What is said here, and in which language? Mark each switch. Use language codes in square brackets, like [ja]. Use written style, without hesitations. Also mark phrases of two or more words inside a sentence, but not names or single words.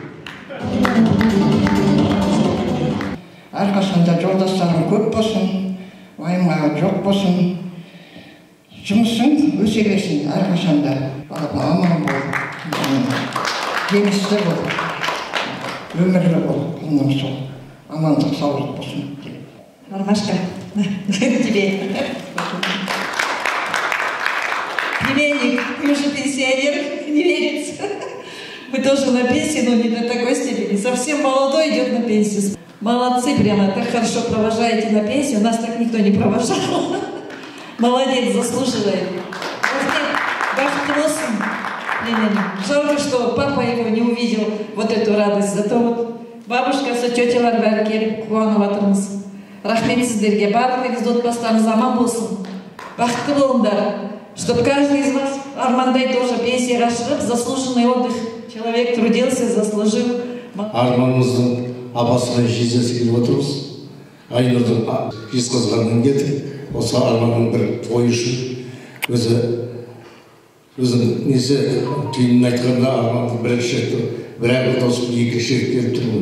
[kk] Әрқашанда жолдастарың көп болсын, уайымға жоқ болсын, жұмысың өсе берсін, әрқашанда аман бол, жемісті бол, өмірлі бол, құлыным сол, амандық саулық болсын. [ru] Ромашка, тебе. Племянник, ты уже пенсионер, не верится. Мы тоже на пенсии, но не до такой степени. Совсем молодой идет на пенсию. Молодцы, прямо так хорошо провожаете на пенсию. Нас так никто не провожал. Молодец, заслуживает. Жалко, что папа его не увидел, вот эту радость. Зато вот бабушка со [kk] тетелар бәрі келіп қуанып жатырмыз. Рахмет сіздерге, барлығыңыз отбасыларыңыз аман болсын. Бақытты болыңдар, [ru] чтобы каждый из вас армандай тоже [kk] пенсияға шығып, [ru] заслуженный отдых. Человек трудился, заслужил. [kk] Арманымыздың абасына жезесі келіп отырмыз. Айнұрдың жезқазғаннан кетіп, осы арманның бір тойы үшін өзінің несі түйінін айтқанда арманның бірінші рет бір досым екінші рет келіп тұрмын.